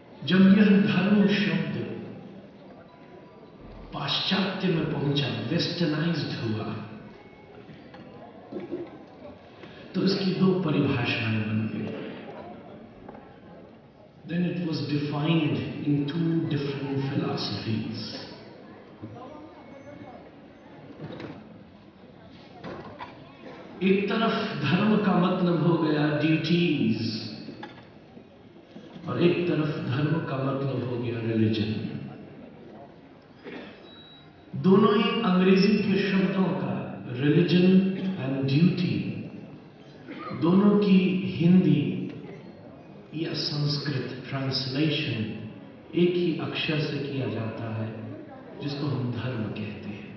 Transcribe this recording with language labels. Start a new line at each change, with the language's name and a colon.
Hindi: जब यह धर्म शब्द पाश्चात्य में पहुंचा, वेस्टर्नाइज्ड हुआ, तो इसकी दो परिभाषाएं बन गई।
English: Then it was defined in two different philosophies.
Hindi: एक तरफ धर्म का मतलब हो गया ड्यूटीज और एक तरफ धर्म का मतलब हो गया रिलीजन। दोनों ही अंग्रेजी के शब्दों का रिलीजन एंड ड्यूटी, दोनों की हिंदी या संस्कृत ट्रांसलेशन एक ही अक्षर से किया जाता है जिसको हम धर्म कहते हैं।